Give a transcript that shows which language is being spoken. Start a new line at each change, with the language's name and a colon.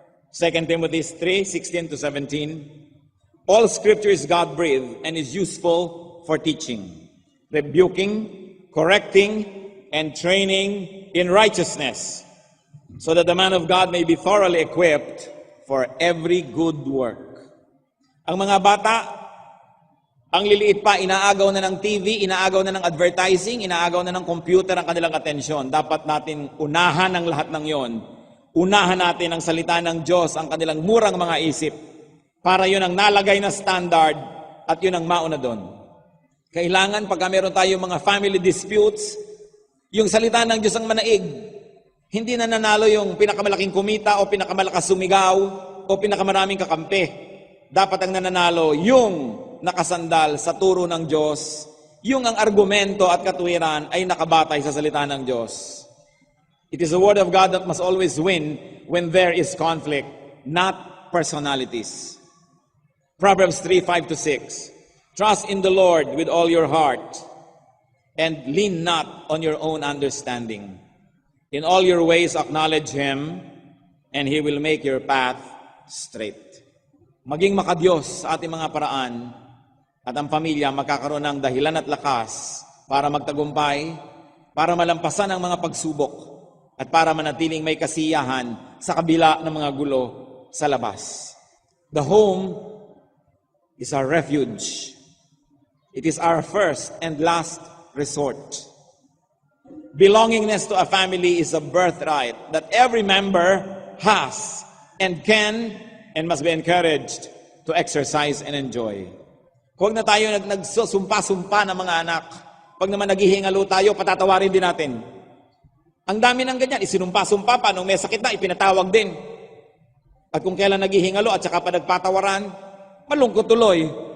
English: 2 Timothy 3:16-17. All scripture is God-breathed and is useful for teaching, rebuking, correcting, and training in righteousness, so that the man of God may be thoroughly equipped for every good work.
Filipino: Ang mga bata, ang liliit pa, inaagaw na ng TV, inaagaw na ng advertising, inaagaw na ng computer ang kanilang atensyon. Dapat natin unahan ang lahat ng yon. Unahan natin ang salita ng Diyos, ang kanilang murang mga isip, para yun ang nalagay na standard at yun ang mauna doon. Kailangan pagka meron tayo mga family disputes, yung salita ng Diyos ang manaig. Hindi na nanalo yung pinakamalaking kumita o pinakamalakas sumigaw o pinakamaraming kakampi. Dapat ang nananalo yung nakasandal sa turo ng Diyos, yung ang argumento at katuwiran ay nakabatay sa salita ng Diyos.
English: It is the Word of God that must always win when there is conflict, not personalities. Proverbs 3:5-6. Trust in the Lord with all your heart and lean not on your own understanding. In all your ways acknowledge Him and He will make your path straight.
Filipino: Maging makadiyos sa ating mga paraan at ang pamilya magkakaroon ng dahilan at lakas para magtagumpay, para malampasan ang mga pagsubok, at para manatiling may kasiyahan sa kabila ng mga gulo sa labas.
English: The home is our refuge. It is our first and last resort. Belongingness to a family is a birthright that every member has and can and must be encouraged to exercise and enjoy.
Filipino: Huwag na tayo nagsusumpa-sumpa ng mga anak. Pag naman naghihingalo tayo, patatawarin din natin. Ang dami ng ganyan, isinumpa-sumpa pa, nung may sakit na, ipinatawag din. At kung kailan naghihingalo at saka pa nagpatawaran, malungkot tuloy.